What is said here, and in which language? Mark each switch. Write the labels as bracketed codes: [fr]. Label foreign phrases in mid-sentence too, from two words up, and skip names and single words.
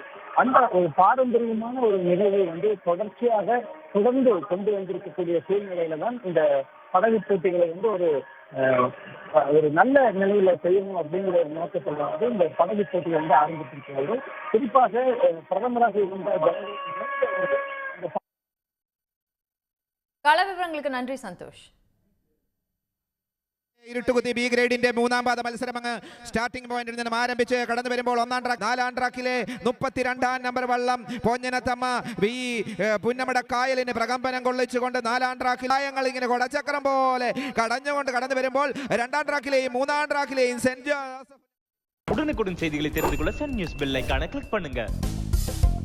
[ta] அந்த ஒரு பாரம்பரியமான ஒரு நிகழ்வை தொடர்ச்சியாக தொடர்ந்து கொண்டு வந்திருக்கக்கூடிய சூழ்நிலையில தான் இந்த படகு போட்டிகளை ஒரு நல்ல நிலையில செய்யணும் அப்படிங்கிற ஒரு நோக்கத்தில் இந்த படகு போட்டிகள் ஆரம்பித்திருக்கிறார்கள். குறிப்பாக பிரதமராக இருந்த கள விவரங்களுக்கு நன்றி சந்தோஷ். [ml] ഇരുട്ടുകുത്തി ബി ഗ്രേഡിന്റെ മൂന്നാം പാദ മത്സരം അങ്ങ് [en] starting point [ml] നിന്നും ആരംഭിച്ച് കടന്നു വരുമ്പോൾ ഒന്നാം ട്രാക്ക്, നാലാം ട്രാക്കിലെ 32 നമ്പർ വള്ളം പൊഞ്ഞനത്തമ്മ ഈ പുന്നമട കായലിന് പ്രകമ്പനം കൊള്ളിച്ചുകൊണ്ട് നാലാം ട്രാക്കിൽ ആയങ്ങൾ ഇങ്ങനെ കൊടച്ചക്രം പോലെ കടഞ്ഞുകൊണ്ട് കടന്നു വരുമ്പോൾ രണ്ടാം ട്രാക്കിലെയും മൂന്നാം ട്രാക്കിലെയും സെന്റ് [ta] உடனுக்குடன் செய்திகளை தெரிந்து கொள்ள சன் நியூஸ் [en] bell icon [ta] கிளிக் பண்ணுங்க.